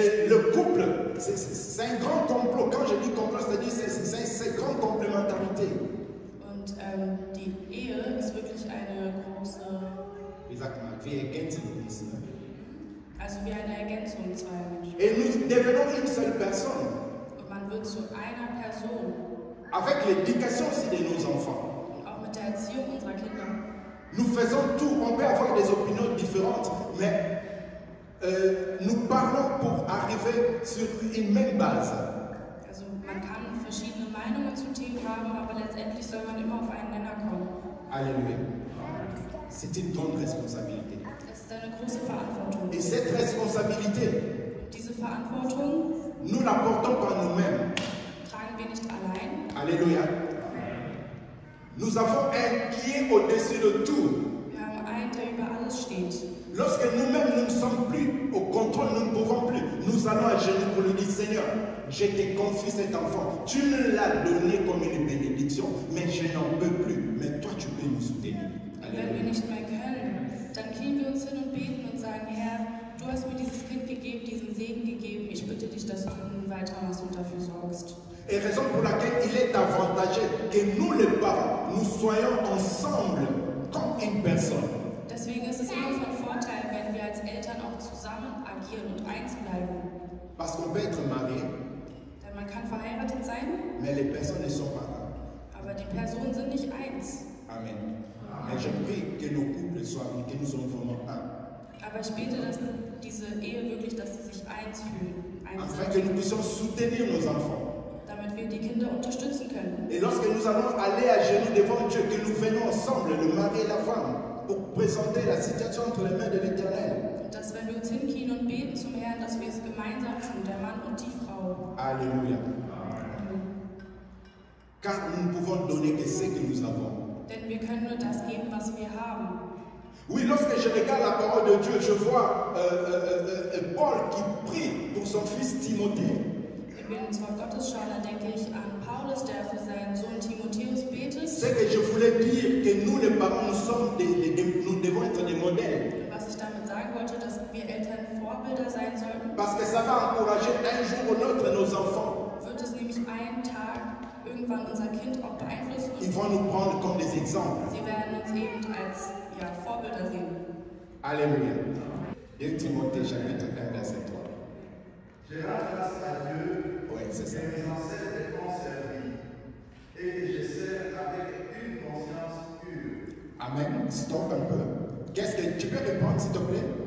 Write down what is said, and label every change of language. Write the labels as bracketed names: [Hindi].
[French] Et le couple, c'est un grand complot. Quand je dis complot, c'est une grande complémentarité. [German] Und die Ehe ist wirklich eine große, Wie sagt man, wir ergänzen uns. also wie eine Ergänzung zweier Menschen. [French] Et nous devenons une seule personne. [German] Und man wird zu einer Person. [French] Avec l'éducation aussi de nos enfants. [German] Und auch mit der Erziehung unserer Kinder. [French] Nous faisons tout, on peut avoir des opinions différentes, mais nous parlons pour arriver sur une même base. [German] Also man kann verschiedene Meinungen zu Themen haben, aber letztendlich soll man immer auf einen Nenner kommen. Alléluia. [French] C'est une grande responsabilité. [German] Es ist eine große Verantwortung. [French] Et cette responsabilité, [German] Diese Verantwortung [French] nous la portons par nous-mêmes. [German] tragen wir nicht allein. Alléluia. [French] Nous avons un qui est au-dessus de tout. [German] Wir haben einen, der über alles steht. [French] Lorsque nous-mêmes nous ne sommes plus au contrôle, nous ne pouvons plus. Nous allons à genoux pour lui dire, Seigneur, je te confie cet enfant. Tu me l'as donné comme une bénédiction, mais je n'en peux plus. Mais toi, tu peux nous soutenir. [German] Und wenn wir nicht mehr können, dann knien wir uns hin und beten und sagen, Herr, du hast mir dieses Kind gegeben, diesen Segen gegeben. Ich bitte dich, dass du nun weitermachst und dafür sorgst. [French] Et raison pour laquelle il est avantageux que nous, les parents, nous soyons ensemble comme une personne. [German] Deswegen ist es immer von Vorteil, wenn wir als Eltern auch zusammen agieren und eins bleiben. [French] Parce qu'on peut être marié, [German] Denn man kann verheiratet sein, [French] mais les personnes ne sont pas là. [German] aber die Personen sind nicht eins. Amen. [French] Mais je prie que nos couples soient unis, que nous soyons vraiment un. [German] Aber ich bete, dass diese Ehe wirklich, dass sie sich eins fühlen. [French] Afin que nous puissions soutenir nos enfants. [German] Damit wir die Kinder unterstützen können. [French] Et lorsque nous allons aller à genoux devant Dieu, que nous venons ensemble, le mari et la femme, pour présenter la situation entre les mains de l'Éternel. [German] Und dass, wenn wir uns hinknien und beten zum Herrn, dass wir es gemeinsam tun, der Mann und die Frau. Alléluia. [French] Car nous ne pouvons donner que ce que nous avons. [German] Denn wir können nur das geben, was wir haben. [French] Oui, lorsque je regarde la parole de Dieu, je vois Paul qui prie pour son fils Timothée. [German] Wenn wir ins Wort Gottes schauen, dann denke ich an Paulus, der für seinen Sohn Timotheus betet. [French] C'est que je voulais dire que nous, les parents, nous devons être des modèles. [German] Was ich damit sagen wollte, dass wir Eltern Vorbilder sein sollten. [French] Parce que ça va encourager un jour ou l'autre nos enfants. [German] Wird es nämlich einen Tag irgendwann unser Kind auch beeinflussen. [French] Ils vont nous prendre comme des exemples. [German] Sie werden uns eben als Vorbilder sehen. Alléluia. [French] 1 Timothée chapitre 1 verset 3. Je rends grâce à Dieu Oui, c'est ça. que mes ancêtres m'ont servi et que je sers avec une conscience pure. Amen. Stop un peu. Qu'est-ce que tu peux répondre s'il te plaît?